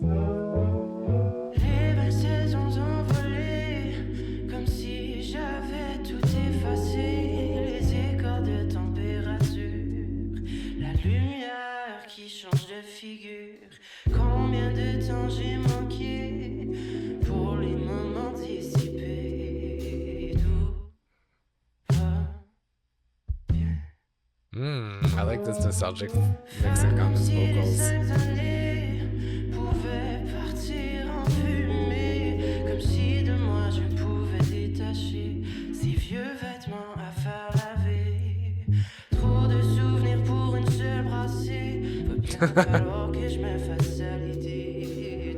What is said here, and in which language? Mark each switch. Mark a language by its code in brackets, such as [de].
[fr] Les belles saisons envolées, comme si j'avais tout effacé. Les écarts de température, la lumière qui change de figure. Combien de temps j'ai manqué pour les moments dissipés. Tout va bien. [en] I like this nostalgic mixing on his vocals. [fr] Seules années pouvaient partir en fumée, comme si de moi je pouvais détacher ces vieux vêtements à faire laver. Trop de souvenirs pour une seule brassée. Va bien falloir que je me fasse à l'idée.